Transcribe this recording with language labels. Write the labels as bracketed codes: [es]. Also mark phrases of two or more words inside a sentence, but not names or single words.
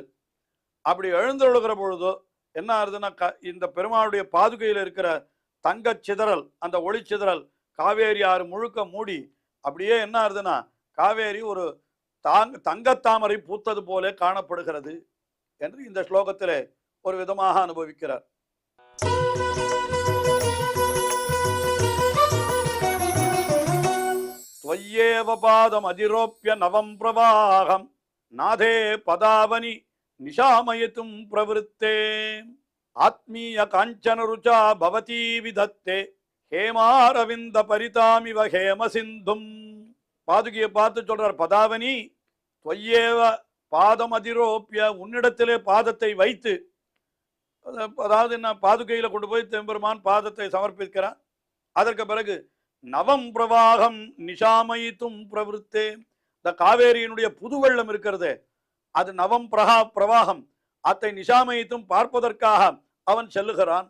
[ta] அப்படி எழுந்தருளுகிற பொழுதோ என்ன ஆகுதுன்னா, இந்த பெருமாளுடைய பாதுகையில் இருக்கிற தங்க சிதறல், அந்த ஒளி சிதறல் காவேரி ஆறு முழுக்க மூடி அப்படியே என்ன ஆகுதுன்னா காவேரி ஒரு தங்கத்தாமரை பூத்தது போல காணப்படுகிறது என்று இந்த ஸ்லோகத்திலே ஒரு விதமாக அனுபவிக்கிறார். [sa] त्वय्येव पादम् अधिरोप्य नवं प्रवाहं नादे पदावनि निशामयितुं प्रवृत्ते आत्मीय काञ्चन रुचा भवती विधत्ते हेमारविन्द परितामिव हेम सिन्धुं. [ta] பாதுகையை பார்த்து சொல்றார், [sa] पदावनि त्वय्येव पादम् अधिरोप्य, [ta] உன்னிடத்திலே பாதத்தை வைத்து, அதாவது என்ன பாதுகையில கொண்டு போய் தெம்பெருமான் பாதத்தை சமர்ப்பிக்கிறான். அதற்கு பிறகு [sa] नवं प्रवाहं निशामयितुं प्रवृत्ते, [ta] இந்த காவேரியினுடைய புது வெள்ளம் இருக்கிறது, அது [sa] नवं प्रवाहं, [ta] அத்தை நிஷாமயித்தும் பார்ப்பதற்காக அவன் செல்லுகிறான்.